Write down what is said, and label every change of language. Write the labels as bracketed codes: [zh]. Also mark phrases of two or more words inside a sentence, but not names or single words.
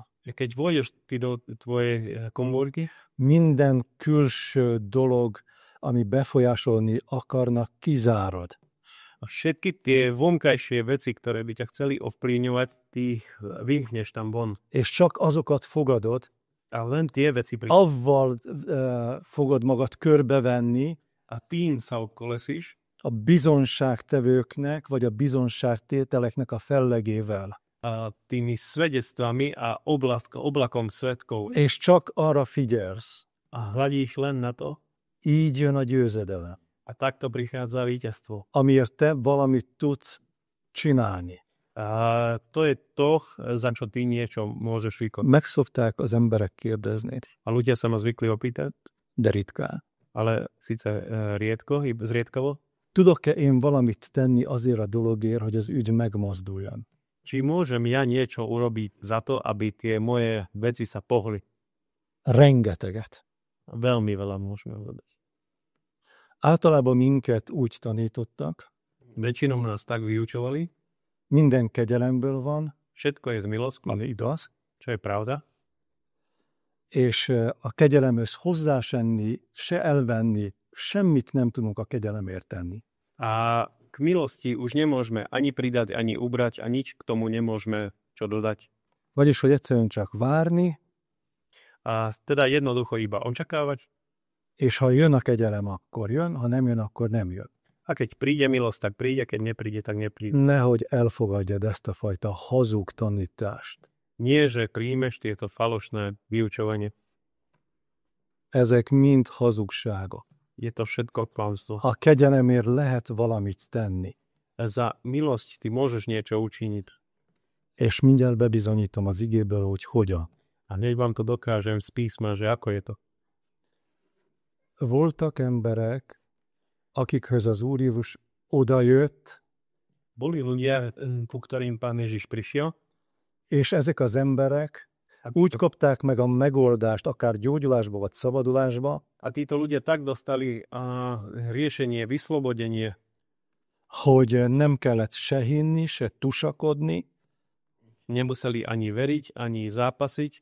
[sk] Keď vôjdeš ty do tvojej komórky, [hu] minden külső dolog, ami befolyásolni akarnak, kizárod. [sk] a všetky tie vonkajšie veci, ktoré by ťa chceli ovplyvňovať, ty vymkneš tam von. [hu] És csak azokat fogadod, [sk] A len tie veci [hu] avval fogod magad körbevenni [sk] a tým sa obkolesíš [hu] a bizonságtevőknek, vagy a bizonságtételeknek a fellegével. [sk] a tými svedectvami a oblakom svedkov [hu] És csak arra figyelsz. [sk] a hľadíš len na to [hu] Így jön a győzedelem. [sk] a takto prichádza víťazstvo. [hu] Amiért te valamit tudsz csinálni. [sk] A to je to, za čo ty niečo môžeš vykonať. [hu] Megszokták az emberek kérdezni, [sk] A ľudia sa ma zvykli opýtať, [hu] de ritkán. [sk] ale síce zriedkavo, [hu] Tudok-e én valamit tenni azért a dologért, hogy az ügy megmozduljon? [sk] či môžem ja niečo urobiť za to, aby tie moje veci sa pohli. [hu] Rengeteget. [sk] Veľmi veľa môžeme urobiť. [hu] Általában minket úgy tanítottak, [sk] Väčšinou nás tak vyučovali, [hu] minden kegyelemből van, [sk] všetko je z milosti, [hu] ami igaz, [sk] čo je pravda, [hu] és a kegyelemhöz hozzásenni, se elvenni, semmit nem tudunk a kegyelemért tenni. [sk] a k milosti už nemôžeme ani pridať, ani ubrať a nič k tomu nemôžeme čo dodať. [hu] Vagyis, hogy egyszerűen csak várni, [sk] A teda jednoducho iba očakávať, [hu] és ha jön a kegyelem, akkor jön, ha nem jön, akkor nem jön. [sk] a keď príde milosť, tak príde, keď nepríde, tak nepríde. [hu] Nehogy elfogadjad ezt a fajta hazug tanítást. [sk] Nie, že príjmeš tieto falošné vyučovanie. [hu] Ezek mind hazugságok. [sk] Je to všetko klamstvo. [hu] A kegyelemért lehet valamit tenni. [sk] Za milosť ty môžeš niečo učiniť. [hu] És mindjárt bebizonyítom az igéből, hogy hogyan. [sk] A hneď vám to dokážem z písma, že ako je to. [hu] Voltak emberek, akikhöz az Úr Jézus odajött, [sk] Boli ľudia, ku ktorým Pán Ježiš prišiel, [hu] és ezek az emberek úgy kapták meg a megoldást, akár gyógyulásba vagy szabadulásba, [sk] a títo ľudia tak dostali riešenie, vyslobodenie, [hu] hogy nem kellett se hinni, se tusakodni, [sk] nemuseli ani veriť, ani zápasiť,